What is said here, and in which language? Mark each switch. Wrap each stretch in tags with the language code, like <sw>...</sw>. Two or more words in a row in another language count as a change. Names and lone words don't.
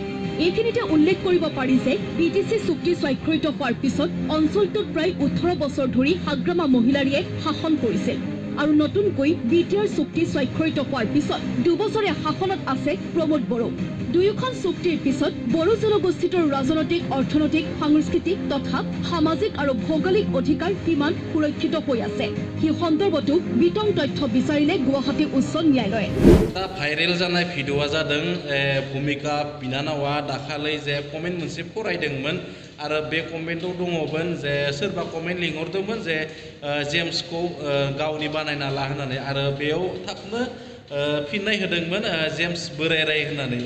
<as>এইখিনিতে উল্লেখ কৰিব পাৰি যে বিটিচি চুক্তি স্বাক্ষৰিত হোৱাৰ পিছত অঞ্চলটোত প্ৰায় 18 বছৰ ধৰি হাগ্ৰামা মহিলাৰীয়ে শাসন কৰিছিল আৰু নতুনকৈ বিটিআৰ চুক্তি স্বাক্ষৰিত হোৱাৰ পিছত 2 বছৰীয়া শাসনত আছে প্ৰমোদ বড়ো। দুয়োখন চুক্তিৰ পিছত বড়ো জনগোষ্ঠীটোৰ ৰাজনৈতিক, অৰ্থনৈতিক, সাংস্কৃতিক তথা সামাজিক আৰু ভৌগোলিক অধিকাৰ কিমান সুৰক্ষিত হৈ আছে সেই সন্দৰ্ভতো বিতং তথ্য বিচাৰিলে গুৱাহাটী উচ্চ ন্যায়ালয়ে।</as> <brx>भाइरेल जानाय भिडिअआ जादों भूमिका बिनानावा दाखालै जे कमेन्ट मोनसे फरायदोंमोन आरो बे कमेन्टआव दङमोन जे सोरबा कमेन्ट लिंहरदोंमोन जे जेम्सखौ गावनि बानायना ला होननानै आरो बेयाव थाबनो फिननाय होदोंमोन जेम्स बोराइराय होननानै।</brx>